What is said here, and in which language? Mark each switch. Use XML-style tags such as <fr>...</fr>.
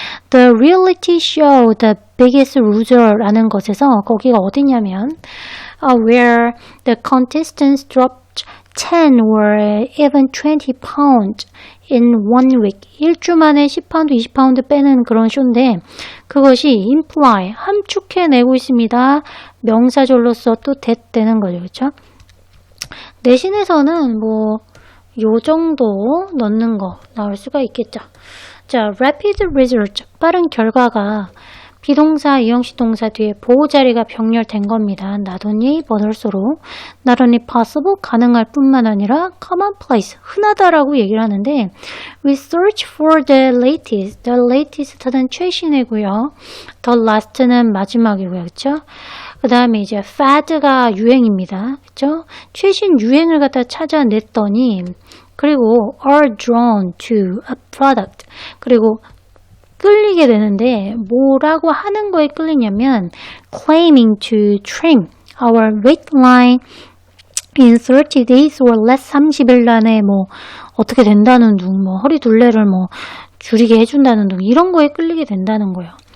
<en>The reality show The Biggest Loser라는</en> <ko>것에서 거기가 어디냐면</ko> <en>where the contestants dropped 10 or even 20 pounds in 1 week.</en> <ko>1주 만에 10파운드, 20파운드 빼는 그런 쇼인데 그것이 imply, 함축해내고 있습니다. 명사절로서 또 that 되는 거죠. 그렇죠? 내신에서는 뭐 요 정도 넣는 거 나올 수가 있겠죠. 자,</ko> <en>rapid result,</en> <ko>빠른 결과가 비동사, 이형식 동사 뒤에 보호 자리가 병렬된 겁니다.</ko> <en>not only but also로 not only possible,</en> <ko>가능할 뿐만 아니라</ko> <en>commonplace,</en> <ko>흔하다라고 얘기를 하는데</ko> <en>we search for the latest는 최신이고요.</en> <ko>the last는 마지막이고요. 그렇죠? 그 다음에 이제 fad가 유행입니다. 그렇죠? 최신 유행을 갖다 찾아냈더니 그리고</ko> <en>are drawn to a product,</en> <ko>그리고 끌리게 되는데 뭐라고 하는 거에 끌리냐면</ko> <en>claiming to trim our weight line in 30 days or less,</en> <ko>30일 안에 뭐 어떻게 된다는 둥, 뭐 허리 둘레를 뭐 줄이게 해준다는 둥, 이런 거에 끌리게 된다는 거예요.</ko>